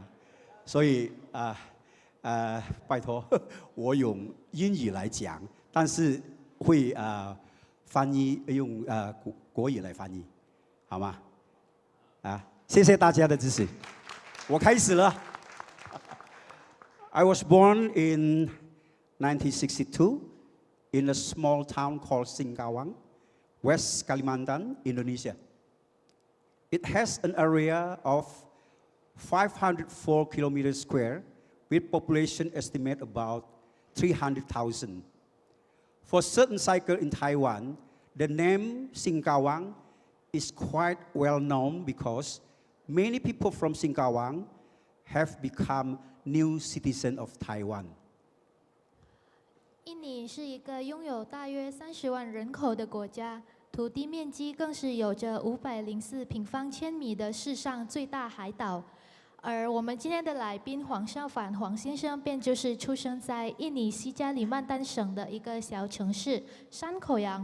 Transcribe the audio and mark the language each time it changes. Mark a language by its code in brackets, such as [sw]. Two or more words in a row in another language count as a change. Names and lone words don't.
[zh] 所以拜託我用英語來講，但是會翻譯用國語來翻譯，好嗎？謝謝大家的支持，我開始了。 [en] I was born in 1962 in a small town called Singkawang, West Kalimantan, Indonesia. It has an area of 504 kilometers square with population estimate about 300,000. For certain cycle in Taiwan, the name Singkawang is quite well known because many people from Singkawang have become new citizens of Taiwan. [zh] 印尼是一个拥有大约30万人口的国家，土地面积更是有着504平方千米的世上最大海岛。而我们今天的来宾黄少凡黄先生，便就是出生在印尼西加里曼丹省的一个小城市山口洋。